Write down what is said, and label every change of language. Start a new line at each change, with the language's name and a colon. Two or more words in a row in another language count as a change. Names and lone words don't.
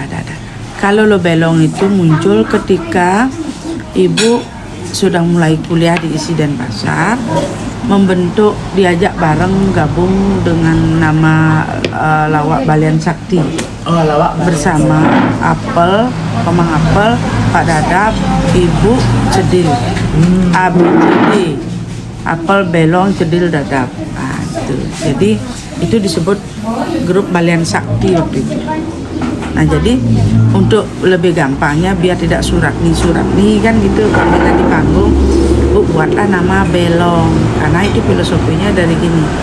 Indonesian: Kalau Lo Belong itu muncul ketika Ibu sudah mulai kuliah di ISI Denpasar, diajak bareng gabung dengan nama Lawak Balian Sakti Oh, lawak bersama Apel, Komang Apel, Pak Dadap, Ibu Cedil, ABCD, Apel, Belong, Cedil, Dadap. Nah, itu. Jadi itu disebut grup Balian Sakti waktu itu. Nah, jadi untuk lebih gampangnya biar tidak surat nih kan gitu, kalau kita di panggung, Bu, buatlah nama Belong, karena itu filosofinya dari gini.